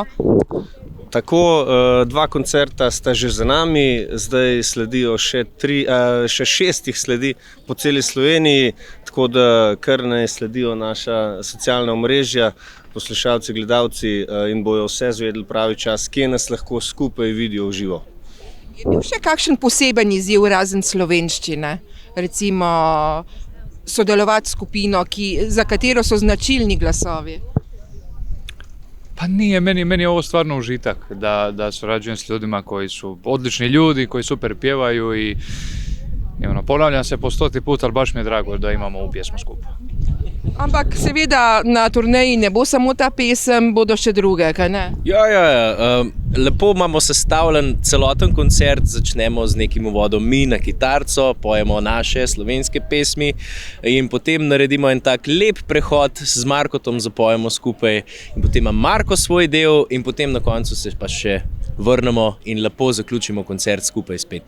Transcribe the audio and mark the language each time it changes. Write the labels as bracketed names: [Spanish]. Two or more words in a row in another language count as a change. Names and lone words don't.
[Slovenian] Tako, dva koncerta sta že za nami, zdaj sledijo še 6 sledi po celi Sloveniji, tako da kar naj sledijo naša socialna omrežja, poslušalci, gledalci in bojo vse zvedeli pravi čas, kje nas lahko skupaj vidijo v živo. Je bil še kakšen poseben izziv razen slovenščine? Recimo sodelovati s skupino, za katero so značilni glasovi? [Croatian] Pa nije, meni je ovo stvarno užitak da surađujem s ljudima koji su odlični ljudi, koji super pjevaju i ponavljam se po 100. put, ali baš mi je drago da imamo ovu pjesmu skupaj. [Slovenian] Ampak seveda na turneji ne bo samo ta pesem, bodo še druge, kaj ne? Ja. Lepo imamo sestavljen celoten koncert, začnemo z nekim uvodom mi na kitarco, pojemo naše slovenske pesmi in potem naredimo en tak lep prehod z Markotom, zapojemo skupaj in potem ima Marko svoj del in potem na koncu se pa še vrnemo in lepo zaključimo koncert skupaj spet.